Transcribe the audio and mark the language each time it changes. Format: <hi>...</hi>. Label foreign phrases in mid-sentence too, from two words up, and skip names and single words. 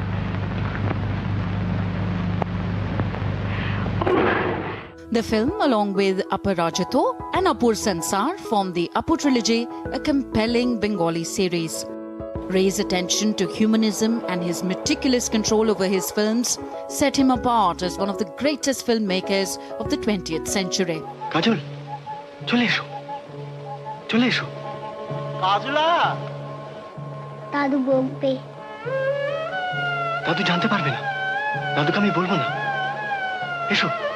<en>The film, along with Aparajito and Apur Sansar, formed the Apur trilogy, a compelling Bengali series. Ray's attention to humanism and his meticulous control over his films set him apart as one of the greatest filmmakers of the 20th century.</en> <bn>কাজল, চলে এসো। চলে এসো. Kajula! দাদু বকবে. দাদু জানতে পারবে না। দাদুকে আমি বলবো না. Esho.</bn>